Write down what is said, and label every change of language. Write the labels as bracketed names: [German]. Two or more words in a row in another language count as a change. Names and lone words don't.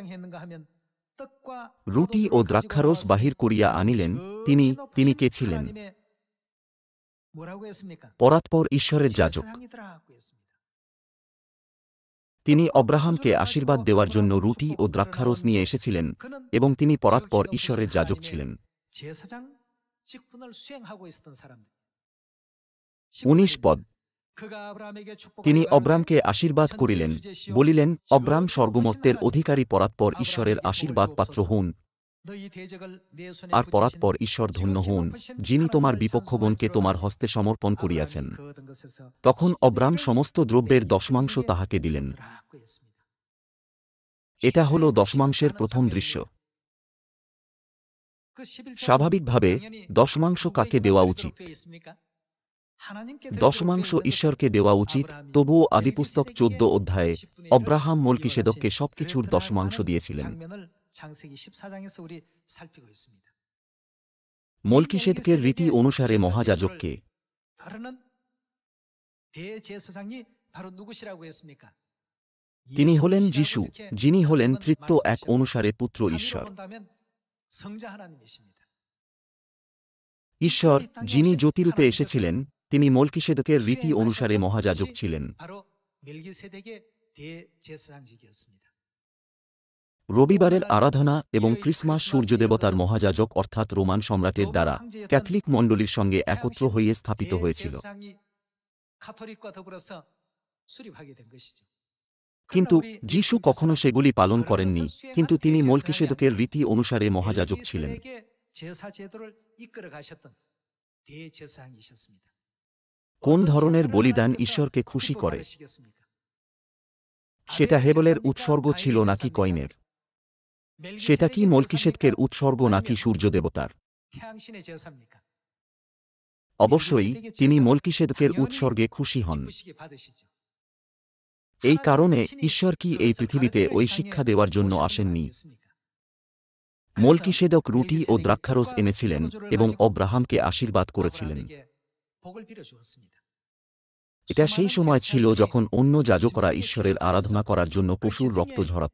[Bangla] রুটি ও দ্রাক্ষারস বাহির করিয়া আনিলেন। তিনি কে ছিলেন? পরাৎপর ঈশ্বরের যাজক। তিনি অব্রাহামকে আশীর্বাদ দেওয়ার জন্য রুটি ও দ্রাক্ষারস নিয়ে এসেছিলেন, এবং তিনি পরাৎপর ঈশ্বরের যাজক ছিলেন। [Korean] 제사장 직분을 수행하고 있었던 사람들. [Bangla] 19 পদ। [Korean] 그가 아브라함에게 축복하여 [Bangla] তিনি [Korean] 가로되 [Bangla] অব্রামকে আশীর্বাদ করিলেন, বলিলেন, অব্রাম স্বর্গমর্তের অধিকারী পরাৎপর ঈশ্বরের আশীর্বাদ পাত্র হউন, [Korean] 너희 대적을 내 손에 [Bangla] আর [Korean] 붙이신 [Bangla] পরাৎপর ঈশ্বর ধন্য হউন, যিনি তোমার বিপক্ষগণকে তোমার হস্তে সমর্পণ করিয়াছেন। [Korean] 아브라함이 그 얻은 것에서 [Bangla] তখন [Korean] 10분의 [Bangla] অব্রাম [Korean] 1을 [Bangla] সমস্ত দ্রব্যের দশমাংশ [Korean] 멜기세덱에게 [Bangla] তাহাকে দিলেন। [Korean] 주었더라고 했습니다. [Bangla] এটা হল দশমাংশের প্রথম দৃশ্য। [Korean] 그 11조 [Bangla] স্বাভাবিকভাবে [Korean] 당연히 [Bangla] দশমাংশ কাকে দেওয়া উচিত? [Korean] 기록되어 있습니까? 하나님께 [Bangla] দশমাংশ ঈশ্বরকে দেওয়া উচিত, তবুও আদিপুস্তক 14 অধ্যায়ে অব্রাহাম মলকিসেদককে সবকিছুর দশমাংশ দিয়েছিলেন। [Korean] 장면을 창세기 14장에서 우리 살피고 있습니다. [Bangla] মলকিসেদকের রীতি অনুসারে মহাযাজককে [Korean] 다루는 대제사장이 바로 누구시라고 했습니까? [Bangla] তিনি হলেন [Korean] 예수시라고 [Bangla] যিশু, [Korean] 이렇게 [Bangla] যিনি হলেন [Korean] 성경은 [Bangla] তৃতীয় এক [Korean] 말씀하셨죠. [Bangla] অনুসারে পুত্র [Korean] 삼위로 [Bangla] ঈশ্বর। [Korean] 본다면 성자 하나님이십니다. [Bangla] ঈশ্বর, যিনি জ্যোতিরূপে এসেছিলেন, তিনি মলকিসেদকের রীতি অনুসারে মহাযাজক ছিলেন। [Korean] 바로 멜기세덱의 대제사장직이었습니다. [Bangla] রবিবারের আরাধনা এবং ক্রিসমাস সূর্যদেবতার মহাযাজক অর্থাৎ রোমান সম্রাটের দ্বারা ক্যাথলিক মণ্ডলীর সঙ্গে একত্র হয়ে স্থাপিত হয়েছিল। [Korean] 대제사장이 카톨릭과 더불어서 수립하게 된 것이죠. [Bangla] কিন্তু যিশু কখনো সেগুলি পালন করেননি, কিন্তু তিনি মলকিসেদকের রীতি অনুসারে মহাযাজক ছিলেন। [Korean] 멜기세덱의 제사 제도를 이끌어 가셨던 대제사장이셨습니다. [Bangla] কোন ধরনের বলিদান ঈশ্বরকে খুশি করে? [Korean] 받으시겠습니까? [Bangla] সেটা হেবেলের উৎসর্গ ছিল নাকি কয়নের? সেটা কি মলকিসেদকের উৎসর্গ নাকি সূর্যদেবতার? [Korean] 태양신의 제사입니까? [Bangla] অবশ্যই তিনি মলকিসেদকের উৎসর্গে খুশি হন। [Korean] 기쁘시게 받으시죠. [Bangla] এই কারণে ঈশ্বর কি এই পৃথিবীতে ওই শিক্ষা দেওয়ার জন্য আসেননি? মলকিসেদক রুটি ও দ্রাক্ষারস এনেছিলেন এবং অব্রাহামকে আশীর্বাদ করেছিলেন। [Korean] 복을 빌어 주었습니다. [Bangla] এটা সেই সময় ছিল যখন অন্য যাজকরা ঈশ্বরের আরাধনা করার জন্য পশুর রক্ত ঝরাত।